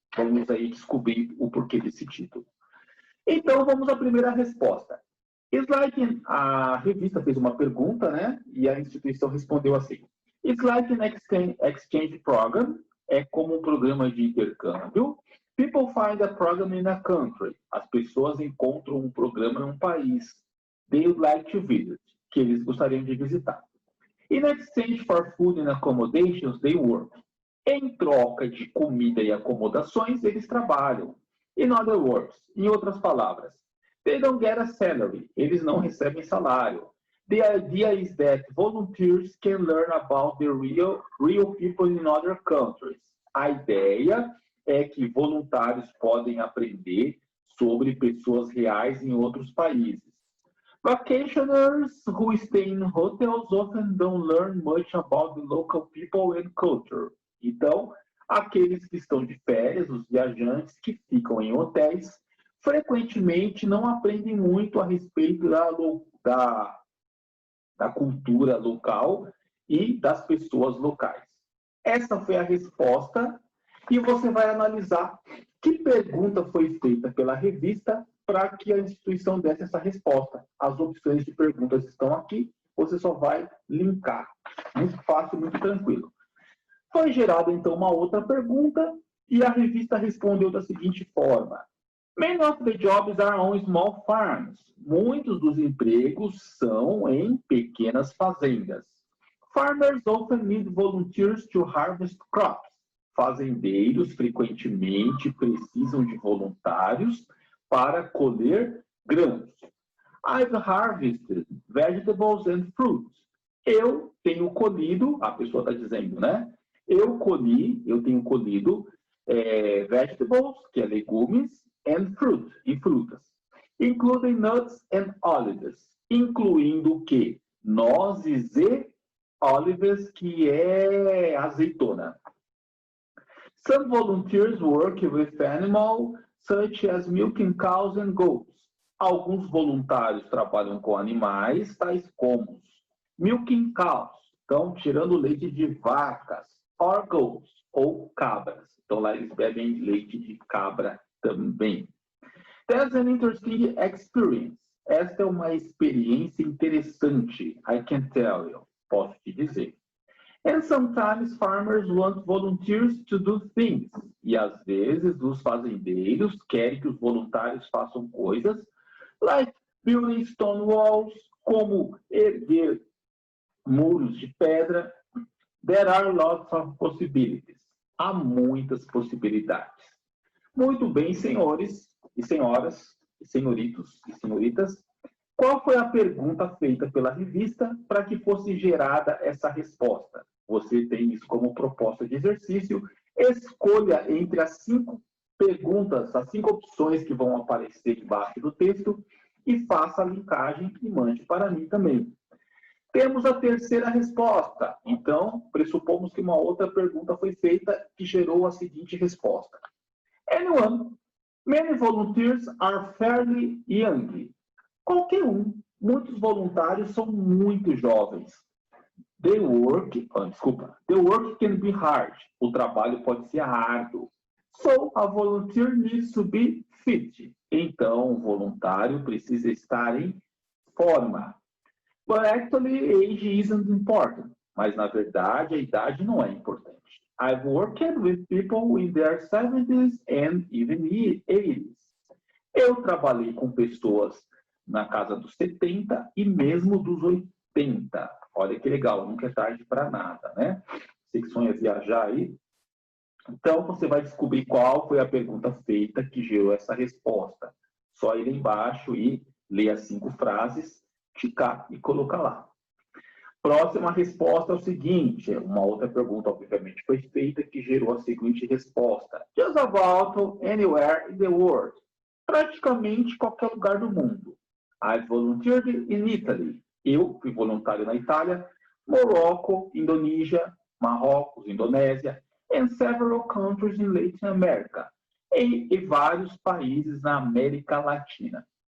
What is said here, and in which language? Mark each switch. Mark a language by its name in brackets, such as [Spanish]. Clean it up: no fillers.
[Portuguese] Vamos aí descobrir o porquê desse título. Então, vamos à primeira resposta. A revista fez uma pergunta, né? E a instituição respondeu assim. [English] It's like an exchange program, [Portuguese] é como um programa de intercâmbio. [English] People find a program in a country. [Portuguese] As pessoas encontram um programa em um país. [English] They would like to visit, [Portuguese] que eles gostariam de visitar. [English] In exchange for food and accommodations, they work. [Portuguese] Em troca de comida e acomodações, eles trabalham. [English] In other words, [Portuguese] em outras palavras, [English] they don't get a salary. [Portuguese] Eles não recebem salário. [English] The idea is that volunteers can learn about the real people in other countries. [Portuguese] A ideia é que voluntários podem aprender sobre pessoas reais em outros países. [English] Vacationers who stay in hotels often don't learn much about the local people and culture. [Portuguese] Então, aqueles que estão de férias, os viajantes que ficam em hotéis, frequentemente não aprendem muito a respeito da cultura local e das pessoas locais. Essa foi a resposta. E você vai analisar que pergunta foi feita pela revista para que a instituição desse essa resposta. As opções de perguntas estão aqui, você só vai linkar. Muito fácil, muito tranquilo. Foi gerada, então, uma outra pergunta e a revista respondeu da seguinte forma. [English] Many of the jobs are on small farms. [Portuguese] Muitos dos empregos são em pequenas fazendas. [English] Farmers often need volunteers to harvest crops. [Portuguese] Fazendeiros frequentemente precisam de voluntários para colher grãos. [English] I've harvested vegetables and fruits. [Portuguese] Eu tenho colhido, a pessoa está dizendo, né? Eu tenho colhido vegetables, que é legumes, [English] and fruit, [Portuguese] e frutas. [English] Including nuts and olives. [Portuguese] Incluindo o quê? Nozes e olives, que é azeitona. [English] Some volunteers work with animals, such as milking cows and goats. [Portuguese] Alguns voluntários trabalham com animais, tais como [English] milking cows, [Portuguese] Então, tirando leite de vacas, [English] or goats, [Portuguese] ou cabras. Então, lá eles bebem leite de cabra também. [English] That's an interesting experience. [Portuguese] Esta é uma experiência interessante. [English] I can tell you. [Portuguese] Posso te dizer. [English] And sometimes farmers want volunteers to do things. [Portuguese] E às vezes os fazendeiros querem que os voluntários façam coisas, [English] like building stone walls, [Portuguese] como erguer muros de pedra. [English] There are lots of possibilities. [Portuguese] Há muitas possibilidades. Muito bem, senhores e senhoras, e senhoritos e senhoritas, qual foi a pergunta feita pela revista para que fosse gerada essa resposta? Você tem isso como proposta de exercício. Escolha entre as 5 perguntas, as 5 opções que vão aparecer embaixo do texto e faça a linkagem e mande para mim também. Temos a terceira resposta. Então, pressupomos que uma outra pergunta foi feita que gerou a seguinte resposta. [English] Anyone, many volunteers are fairly young. [Portuguese] Qualquer um. Muitos voluntários são muito jovens. [English] The work can be hard. [Portuguese] O trabalho pode ser árduo. [English] So, a volunteer needs to be fit. [Portuguese] Então, o voluntário precisa estar em forma. [English] But actually, age isn't important. [Portuguese] Mas, na verdade, a idade não é importante. [English] I've worked with people in their 70s and even 80s. [Portuguese] Eu trabalhei com pessoas na casa dos 70 e mesmo dos 80. Olha que legal, nunca é tarde para nada, né? Você que sonha viajar aí. Então, você vai descobrir qual foi a pergunta feita que gerou essa resposta. Só ir embaixo e ler as 5 frases, ticar e colocar lá. Próxima resposta é o seguinte, uma outra pergunta, obviamente, foi feita que gerou a seguinte resposta. [English] Just about anywhere in the world. [Portuguese] Praticamente qualquer lugar do mundo. [English] I volunteered in Italy. [Portuguese] Eu fui voluntário na Itália, Morocco, Indonésia, Marrocos, Indonésia, [English] and several countries in Latin America. [Portuguese] E vários países na América Latina.